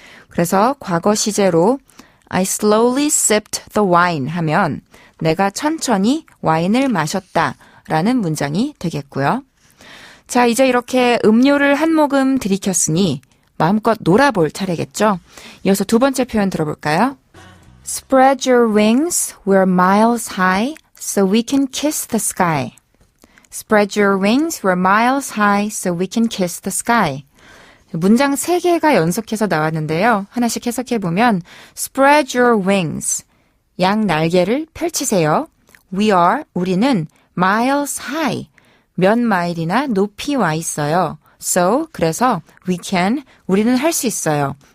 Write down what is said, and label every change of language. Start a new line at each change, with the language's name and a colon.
Korean: 그래서 과거 시제로
English: I slowly sipped the wine
Korean: 하면 내가 천천히 와인을 마셨다 라는 문장이 되겠고요. 자, 이제 이렇게 음료를 한 모금 들이켰으니 마음껏 놀아볼 차례겠죠. 이어서 두 번째 표현 들어볼까요?
English: Spread your wings, we're miles high, so we can kiss the sky. Spread your wings, we're miles high, so we can kiss the sky.
Korean: 문장 3개가 연속해서 나왔는데요. 하나씩 해석해보면
English: Spread your wings,
Korean: 양 날개를 펼치세요.
English: We are,
Korean: 우리는
English: miles high,
Korean: 몇 마일이나 높이 와 있어요. So, 그래서
English: we can,
Korean: 우리는 할 수 있어요.